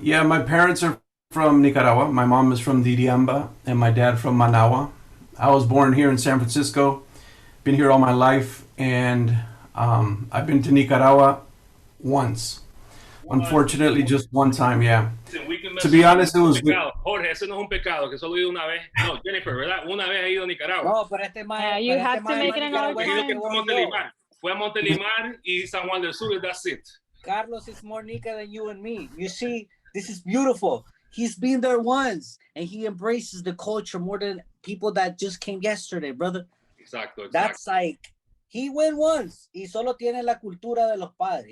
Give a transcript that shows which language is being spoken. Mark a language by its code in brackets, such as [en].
[en] Yeah, my parents are from Nicaragua. My mom is from Diriamba and my dad from Managua. I was born here in San Francisco. Been here all my life, and I've been to Nicaragua once. Unfortunately, just one time, yeah. To be honest, it was... [es] Jorge, ese no es un pecado, que solo he ido una vez. No, Jennifer, ¿verdad? Una vez he ido a Nicaragua. No, pero este más... [en] you have to make it another time. [es] Fue a Montelimar y San Juan del Sur, [en] that's it. Carlos is more Nica than you and me. You see, this is beautiful. He's been there once, and he embraces the culture more than people that just came yesterday, brother. Exactly. That's like... He went once [es] y solo tiene la cultura de los padres.